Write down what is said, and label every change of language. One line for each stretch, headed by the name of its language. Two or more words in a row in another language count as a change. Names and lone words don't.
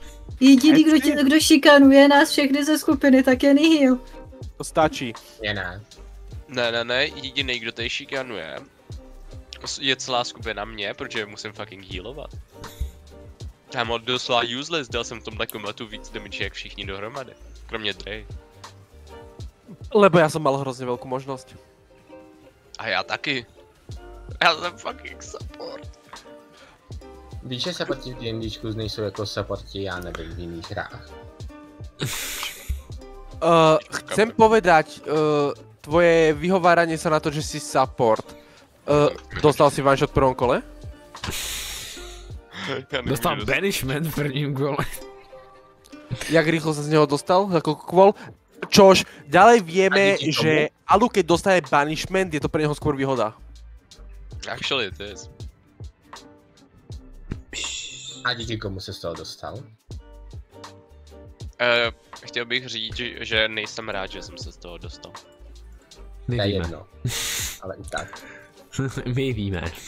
Czech: Jediný, kdo šikanuje nás všechny ze skupiny, tak je Nihil. To stačí. Je ne. Ne, jediný, kdo tady šikanuje, je celá skupina mě, protože musím fucking healovat. Já mám doslova useless, dal jsem v tomhle komletu víc damage jak všichni dohromady. Kromě Drej.
Slovak: Lebo ja som mal hrozne veľkú možnosť.
Czech: A já taky. Já jsem fucking support. Víš, že supporti v D&Dčku nejsou jako supporti, já nevím, v jiných hrách.
Slovak: Chcem povedať, tvoje vyhováranie sa na to, že si support. Dostal si
English: one shot
Slovak: v prvom kole?
Czech: Já nevím, Dostal kdo- banishment v prvním kole.
Slovak: Jak rýchlo sa z neho dostal? Za koľko kvôl? Čož, ďalej vieme,
Czech: A díky tomu?
Slovak: že Alu, keď dostane banishment, je to pre neho skôr výhoda.
English: Actually it is.
Czech: A díky komu se z toho dostal? Chtěl bych říct, že nejsem rád, že jsem se z toho dostal. To je My víme. jedno. Ale i tak. My víme.